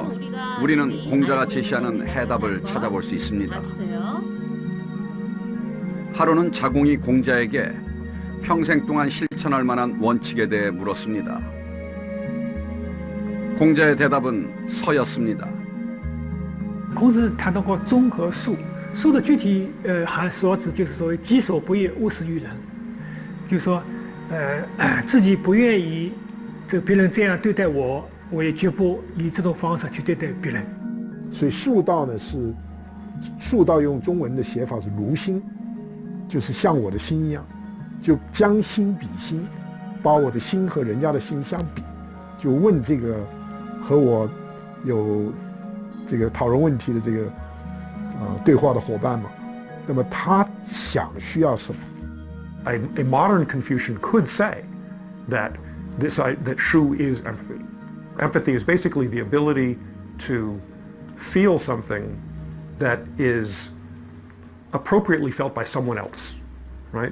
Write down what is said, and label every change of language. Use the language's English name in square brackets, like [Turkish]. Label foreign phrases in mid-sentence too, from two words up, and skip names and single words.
[Korean] 우리가 우리는 공자가 알고 제시하는 있는 해답을 한번 찾아볼 수 있습니다. 봐주세요. 하루는 자공이 공자에게 평생 동안 실천할 만한 원칙에 대해 물었습니다. 공자의 대답은 서였습니다. [Chinese] 孔子谈到过忠和恕，恕的具体所指就是所谓己所不欲，勿施于人，就是说，自己不愿意这个别人这样对待我，我也绝不以这种方式去对待别人。所以恕道呢是恕道，用中文的写法是如心，就是像我的心一样，就将心比心，把我的心和人家的心相比，就问这个和我有这个讨论问题的这个对话的伙伴嘛，那么他想需要什么？ [English] A modern Confucian could say that that shu is empathy. Empathy is basically the ability to feel something that is appropriately felt by someone else, right?